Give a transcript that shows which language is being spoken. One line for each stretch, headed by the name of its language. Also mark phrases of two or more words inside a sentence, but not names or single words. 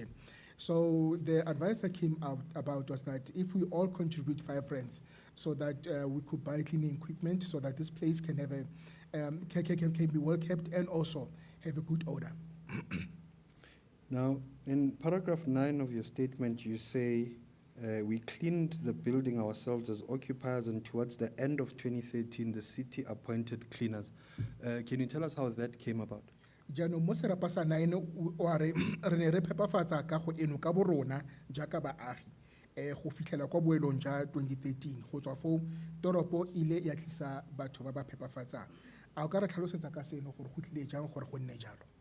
English: So the advice that came out about was that if we all contribute 5 rands, so that we could buy cleaning equipment, so that this place can have can be well kept and also have a good odor. Now, in paragraph 9 of your statement, you say We cleaned the building ourselves as occupiers, and towards the end of 2013, the city appointed cleaners. Can you tell us how that came about?
Tswana: Jaanong mo serapa sa 9 o a re re ne re phepafatsa kago eno ka borona jaaka baagi go fitlhela kwa boelong ja 2013 go tswa foo toropo ile ya tlisa batho ba ba phepafatsang a o ka re tlhalosetsa ka seno gore go tlile jang gore go nne jalo